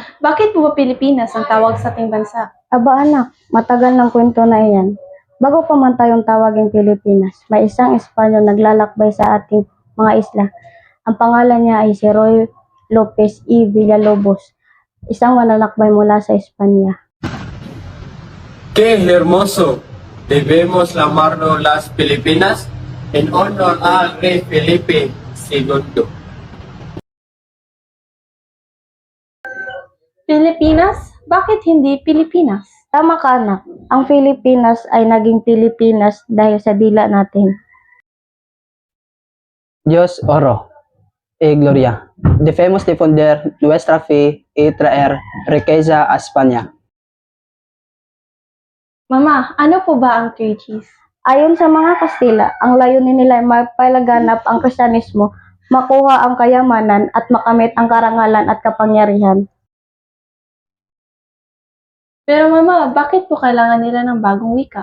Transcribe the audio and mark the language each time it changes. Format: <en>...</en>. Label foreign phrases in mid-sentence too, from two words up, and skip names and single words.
<tl>bakit po ba Pilipinas ang tawag sa ating bansa? aba anak, matagal ng kwento na iyan. Bago pa man tayong tawaging Pilipinas, may isang Espanyol naglalakbay sa ating mga isla. Ang pangalan niya ay si Roy Lopez y Villalobos, isang manlalakbay mula sa Espanya.</tl> <es>¡Qué hermoso! Debemos llamarnos las Filipinas en honor al rey Felipe II.</es> <tl>Pilipinas? Bakit hindi Pilipinas? Tama ka anak, ang Pilipinas ay naging Pilipinas dahil sa dila natin.</tl> <es>Dios oro y gloria. Debemos defender nuestra fe y traer riqueza a España.</es> <tl>Mama, ano po ba ang 3Gs? Ayon sa mga Kastila, ang layunin nila ay mapalaganap ang Kristyanismo, makuha ang kayamanan at makamit ang karangalan at kapangyarihan. Pero mama, bakit po kailangan nila ng bagong wika?</tl>